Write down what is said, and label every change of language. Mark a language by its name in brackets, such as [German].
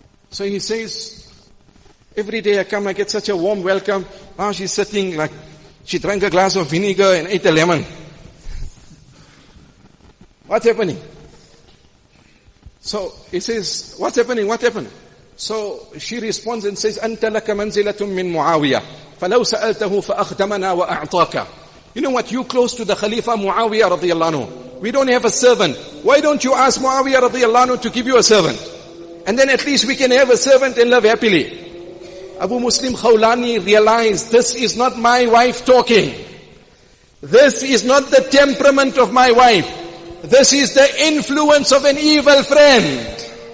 [English] So he says, every day I come, I get such a warm welcome. Now she's sitting like, she drank a glass of vinegar and ate a lemon. What's happening? So he says, what's happening? What happened? So she responds and says, [Arabic] أَنْتَ لَكَ مَنْزِلَةٌ مِّن مُعَاوِيَةٍ فَلَوْ سَأَلْتَهُ فَأَخْدَمَنَا وَأَعْطَاكَ. [English] You know what? You close to the Khalifa Muawiyah radiyallahu anhu. We don't have a servant. Why don't you ask Muawiyah radiyallahu anhu to give you a servant? And then at least we can have a servant and live happily. Abu Muslim Khawlani realized, this is not my wife talking. This is not the temperament of my wife. This is the influence of an evil friend.